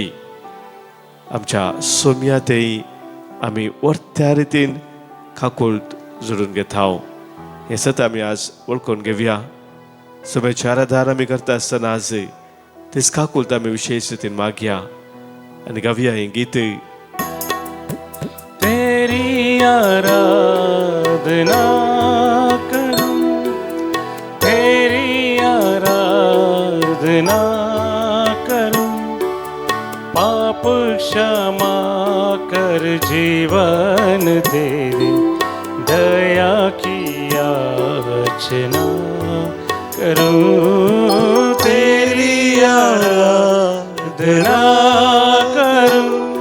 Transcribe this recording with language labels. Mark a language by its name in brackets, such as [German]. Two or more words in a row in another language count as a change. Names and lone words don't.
[Konkani] आमच्या सोम्यातय आमी वर्त्या रितीन काकुळट जोडून घेता. हे सत आमी आज वळखून घेवया. सोम्याचे आराधना आमी करता आसतना आज तेच काकुळट आमी विशेष रितीन मागया आनी गावया हें गीत. [Hindi] तेरी आराधना करूं, तेरी आराधना करूं, पाप क्षमा कर जीवन दे दे, दया की याचना करूं, तेरी आराधना करूं,